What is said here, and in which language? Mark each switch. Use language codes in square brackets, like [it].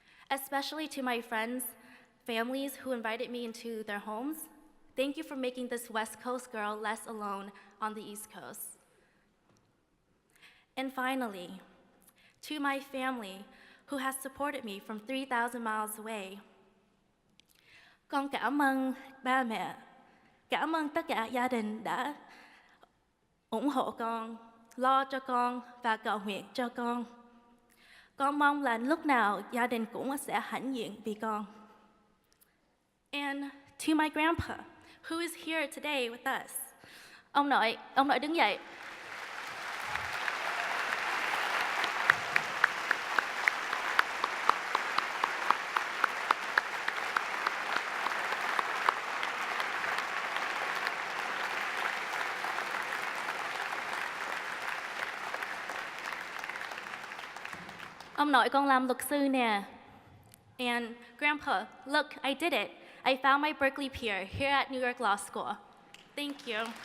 [en] Especially to my friends, families who invited me into their homes, thank you for making this West Coast girl less alone on the East Coast. And finally, to my family who has supported me from 3,000 miles away. [vi] Con cảm ơn ba mẹ, cảm ơn tất cả gia đình đã ủng hộ con, lo cho con và cầu nguyện cho con. Con mong là lúc nào gia đình cũng sẽ hãnh diện vì con. [en] And to my grandpa, who is here today with us. [vi] Ông nội đứng dậy. Ông nội con làm luật sư nè. [en] And Grandpa, look, I did it. I found my Berkeley peer here at New York Law School. Thank you.